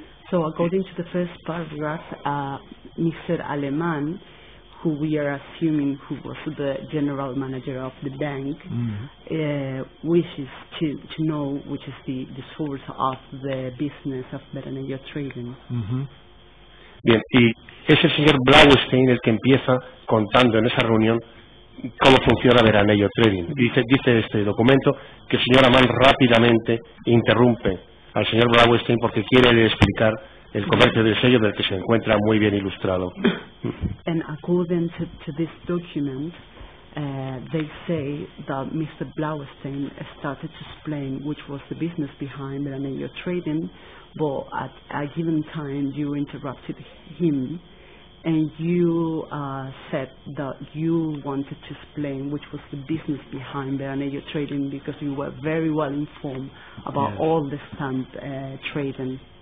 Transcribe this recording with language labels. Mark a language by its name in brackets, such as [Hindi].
[English] So, according to the first paragraph, Mr. Alemán, who we are assuming who was the general manager of the bank, wishes to know which is the source of the business of Veranillo Trading. [Spanish] Bien, y es el señor Blaustein el que empieza contando en esa reunión cómo funciona Veranillo Trading. Dice este documento que el señor Amán rápidamente interrumpe al señor Blaustein porque quiere explicar el comercio del sello del que se encuentra muy bien ilustrado. [English] And according to this document, they say that Mr. Blaustein started to explain which was the business behind Veranillo Trading, but at a given time you interrupted him and you said that you wanted to explain which was the business behind Veranillo Trading because you were very well informed about all the stamp trading.